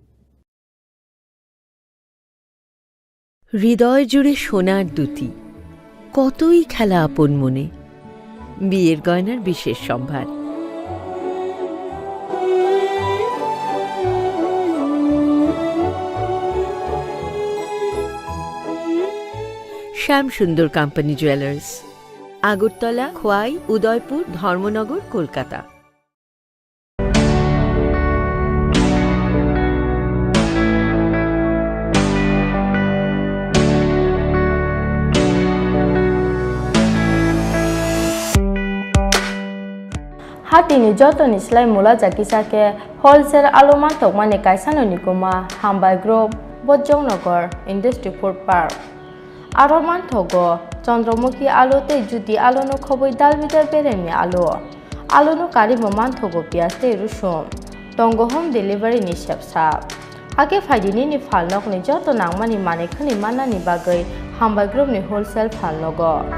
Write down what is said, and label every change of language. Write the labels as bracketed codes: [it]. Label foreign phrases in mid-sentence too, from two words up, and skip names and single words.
[bn] হৃদয় জুড়ে সোনার দুটি কতই খেলা আপন মনে বিয়ের গয়নার বিশেষ সম্ভার শ্যাম সুন্দর কোম্পানি জুয়েলার্স আগরতলা খোয়াই উদয়পুর ধর্মনগর কলকাতা [trp] Hatini jotoni slai mula jakisake wholesale aluman tokmani kaisano nikoma hambai group Bolongo industry food park aroman thogo chandramukhi alote judi alono khoboi dalbidar beremi alono kari moman thogo piaste rusum tongo [en] home delivery [trp] ni shepsa age faidini ni falnok ni joto nangmani mane khani manani bagai hambai group ni wholesale falnogo